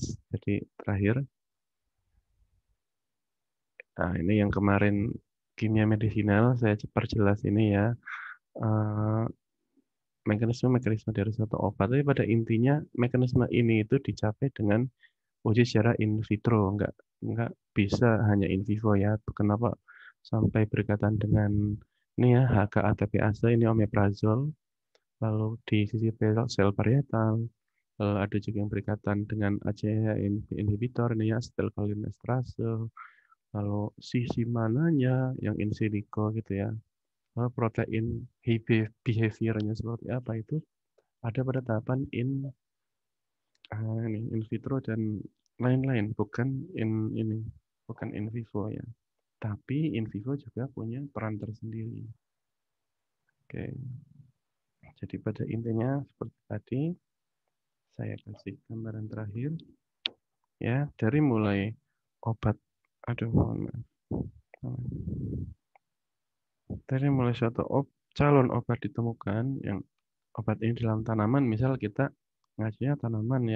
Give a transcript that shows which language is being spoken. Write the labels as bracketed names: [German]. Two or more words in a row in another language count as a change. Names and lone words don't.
[Indonesian] Jadi terakhir, nah ini yang kemarin kimia medisinal saya perjelas ini ya. Eh, mekanisme dari suatu obat. Tapi pada intinya mekanisme ini itu dicapai dengan uji secara [Latin] in vitro, [Indonesian] nggak bisa hanya [Latin] in vivo [Indonesian] ya. Kenapa sampai berkaitan dengan ini ya HK-ATPase ini omeprazol, lalu di sisi sel parietal, lalu ada juga yang berkaitan dengan [English] ACE inhibitor [Indonesian] ini ya acetylcholinesterase, lalu sisi mananya yang [Latin] in silico [Indonesian] gitu ya. Lalu protein behaviornya seperti apa itu ada pada tahapan [Latin] in vitro [Indonesian] dan lain-lain, bukan [Latin] in vivo [Indonesian] ya. Tapi [Latin] in vivo [Indonesian] juga punya peran tersendiri. Oke. Jadi pada intinya seperti tadi saya kasih gambaran terakhir ya, dari mulai obat, mohon maaf. Dari mulai suatu calon obat ditemukan yang obat ini dalam tanaman, misal kita ngajinya tanaman ya.